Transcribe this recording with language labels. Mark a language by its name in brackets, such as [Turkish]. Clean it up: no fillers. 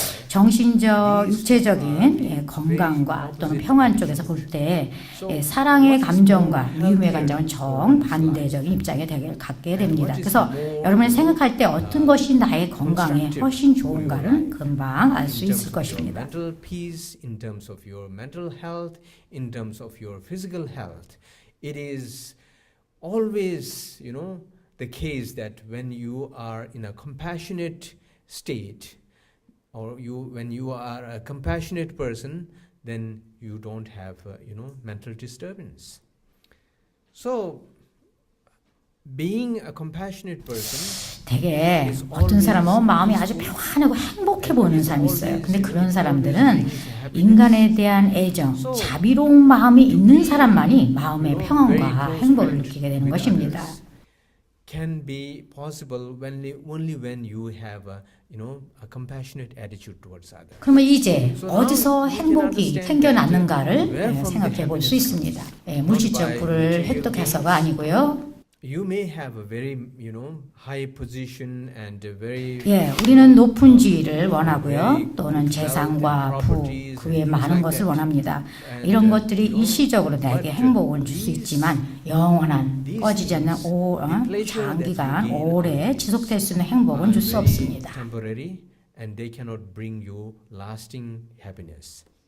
[Korean] 정신적, 육체적인 건강과 또는 평안 쪽에서 볼 때 사랑의 감정과 미움의 감정은 정반대적인 입장에 갖게 됩니다. 그래서 여러분이 생각할 때 어떤 것이 나의 건강에 훨씬 좋은가를 금방 알 수 있을 것입니다. [English] mental peace, in terms of your mental health, in terms of your physical health, it is always, the case that when you are in a compassionate state, or when you are a compassionate person, then you don't have, mental disturbance. So, being a compassionate person, [Korean] 되게 어떤 사람은 마음이 아주 평안하고 행복해 보이는 사람이 있어요. 근데 그런 사람들은 인간에 대한 애정, 자비로운 마음이 있는 사람만이 마음의 평안과 행복을 느끼게 되는 것입니다. [English] can be possible only when you have a compassionate attitude towards others. [Korean] 그러면 이제 어디서 행복이 생겨났는가를 생각해 볼 수 있습니다. 물질적 부를 획득해서가 아니고요. [English] You may have a very, high position and a very [Korean] 우리는 높은 지위를 원하고요. 또는 재산과 부, 그 외에 많은 것을 원합니다. 이런 것들이 일시적으로 나에게 행복을 줄 수 있지만 영원한, 꺼지지 않는 장기간, 오래 지속될 수 있는 행복은 줄 수 없습니다. [English] temporary and they cannot bring you lasting happiness.